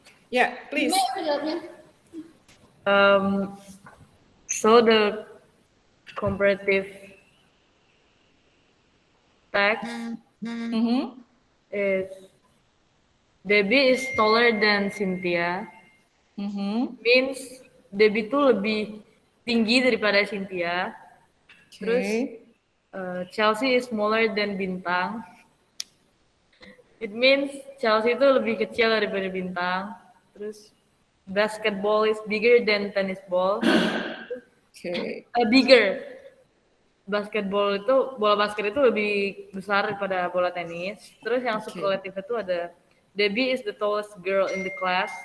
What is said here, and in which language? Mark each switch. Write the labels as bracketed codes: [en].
[en] Yeah, please. So the comparative text is Debbie is taller than Cynthia. [id] Means Debbie tuh lebih tinggi daripada Cynthia. [en] Terus Chelsea is smaller than Bintang. It means [id] Chelsea itu lebih kecil daripada Bintang. [en] Terus basketball is bigger than tennis ball. [id] Bigger. Basketball itu, bola basket itu lebih besar daripada bola tenis. Terus yang superlatif itu ada [en] Debbie is the tallest girl in the class.